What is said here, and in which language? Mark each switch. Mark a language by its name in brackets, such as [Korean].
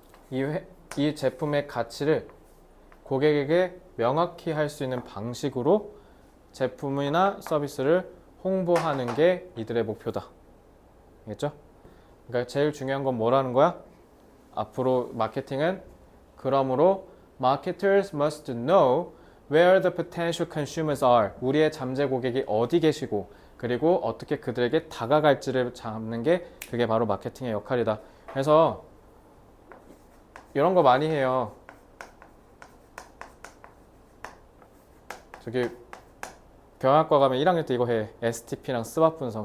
[Korean] 이 제품의 가치를 고객에게 명확히 할 수 있는 방식으로 제품이나 서비스를 홍보하는 게 이들의 목표다. 알겠죠? 그러니까 제일 중요한 건 뭐라는 거야? 앞으로 마케팅은 그러므로 [English] marketers must know where the potential consumers are. [Korean] 우리의 잠재 고객이 어디 계시고 그리고 어떻게 그들에게 다가갈지를 잡는 게 그게 바로 마케팅의 역할이다. 그래서 이런 거 많이 해요. 저기 경영학과 가면 1학년 때 이거 해. STP랑 스왑 분석.